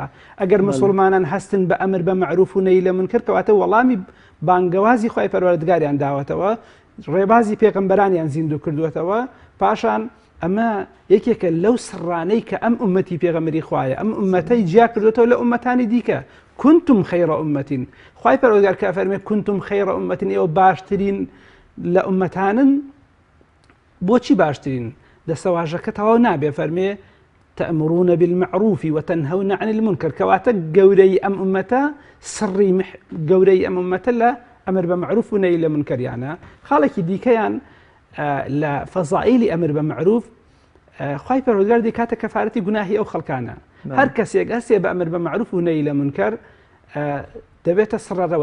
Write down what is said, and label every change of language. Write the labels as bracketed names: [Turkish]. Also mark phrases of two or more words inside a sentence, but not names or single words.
[Central Kurdish] ئەگەر مسلمانان هەستن بە ئەمر بە معروف و نەهی لە منکەر کەواتە وەڵامی بانگەوازی خوای پەروەردگاریان داوەتەوە، ڕێبازی پێغەمبەرانیان زیندوو کردووەتەوە. پاشان ئەمە یەکێکە لەو سڕانەی کە ئەم ئومەتی پێغەمبەری خوایە، ئەم ئومەتەی جیا کردوێتەوە لە ئومەتانی دیکە. [Arabic] كنتم خير أمة [Central Kurdish] خوای پەروەردگار کە فەرمێ [Arabic] كنتم خير أمة [Central Kurdish] ئێوە باشترین لە ئومەتانن. بۆچی باشترین؟ دەسەواژەکە تەواو نابێ، فەرمێ [Arabic] تأمرون بالمعروف وتنهون عن المنكر، [Central Kurdish] کەواتە گەورەی ئەم ئومەتە سڕی گەورەی ئەم ئومەتە لە ئەمر بە معروف و نەهی لە منکەریانە. خاڵێکی دیکەیان لە فەزائیلی ئەمر بە معروف خوای پەروەردگار دەکاتە کەفارەتی گوناهی ئەو خەڵکانە. هەر کەسێک هەستێ بە ئەمر بە معروف و نەهی لە منکەر دەبێتە سڕەرەوە.